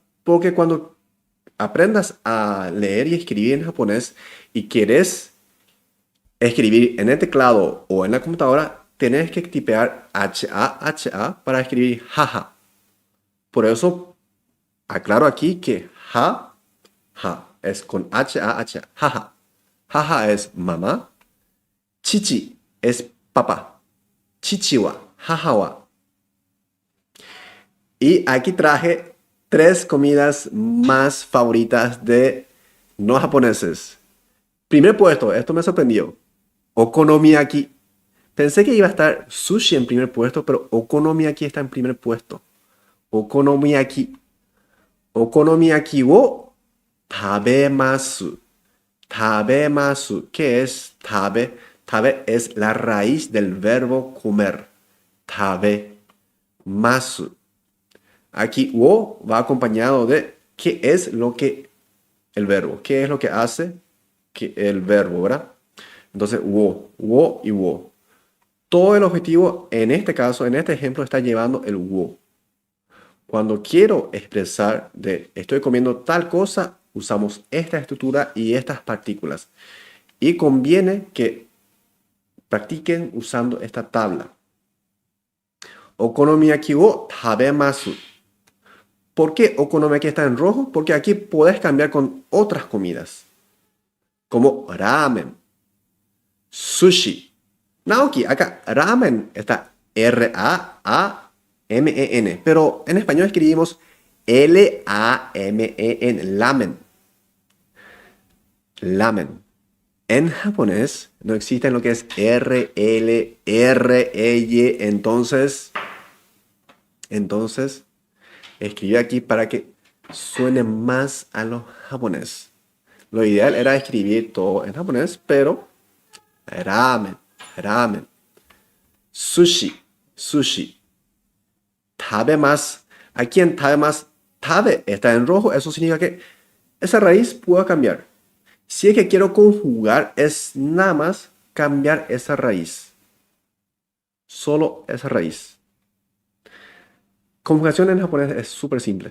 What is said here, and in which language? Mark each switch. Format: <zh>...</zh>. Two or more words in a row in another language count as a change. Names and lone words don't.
<es>Porque cuando aprendas a leer y escribir en japonés y quieres escribir en el teclado o en la computadora, tenés que tipear H-A para escribir jaja. Por eso aclaro aquí que ja es con H-A, jaja. Jaja es mamá. Chichi es papá.</es> <ja>父は、母は.</ja> <es>Y aquí traje 3 comidas más favoritas de no japoneses. Primer puesto, esto me sorprendió. Okonomiyaki. Pensé que iba a estar sushi en primer puesto, pero okonomiyaki está en primer puesto.</es> <ja>お好み焼き。お好み焼きを食べます.</ja> <es>Tabemasu. ¿Qué es tabe? Tabe es la raíz del verbo comer. Tabemasu. Aquí wo va acompañado de qué es lo que el verbo. ¿Qué es lo que hace que el verbo, verdad? Entonces, wo y wo. Todo el objetivo en este caso, en este ejemplo, está llevando el wo. Cuando quiero expresar de estoy comiendo tal cosa, usamos esta estructura y estas partículas. Y conviene que practiquen usando esta tabla.</es> <ja>お好み焼きを食べます.</ja> <es>¿Por qué okonomiyaki está en rojo? Porque aquí puedes cambiar con otras comidas. Como ramen, sushi. Naoki, acá ramen está R-A-A-M-E-N. Pero en español escribimos L-A-M-E-N. Lamen. Lamen. En japonés no existe lo que es R-L-R-E-Y. Entonces, escribí aquí para que suene más a lo japonés. Lo ideal era escribir todo en japonés, pero ramen. Sushi. Tabemasu. Aquí en tabemasu, tabe está en rojo. Eso significa que esa raíz puede cambiar. Si es que quiero conjugar, es nada más cambiar esa raíz. Solo esa raíz. Conjugación en japonés es súper simple.</es>